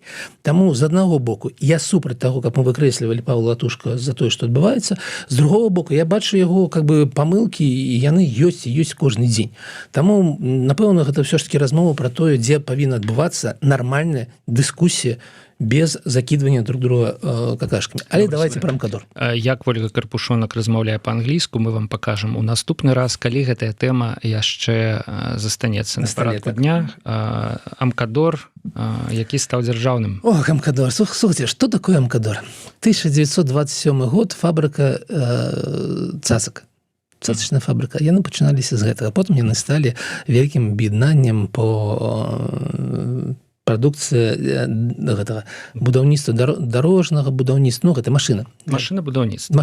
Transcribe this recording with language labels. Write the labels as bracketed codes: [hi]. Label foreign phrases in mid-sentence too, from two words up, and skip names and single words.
[be] Таму з аднаго боку я супраць таго, каб мы выкрэслівалі Павла Латушка за тое, што адбываецца, з другого боку я бачу яго [ru] как бы [be] памылкі, і яны ёсць кожны дзень. Таму, напэўна, гэта ўсё ж таки размова пра тое, дзе павінна адбывацца нармальная дыскусія без [ru] закидывания друг друга какашками. [be] Але [ru] давайте про [be] Амкадор. Як Ольга Карпушонак размаўляе па-англійску, мы вам покажем у наступны раз, калі гэтая тэма яшчэ застанецца на парадку дня. Амкадор, які стаў дзяржаўным. Ох, Амкадор. [ru] Слушайте, что такое Амкадор? 1927 год, фабрика цацак. Цацачная фабрика. [be] Яны пачыналіся з гэтага. Потым яны сталі вялікім аб'яднаннем по прадукцыя гэтага будаўніцтва дарожнага будаўніцтва, ну гэта машынабудаўніцтва.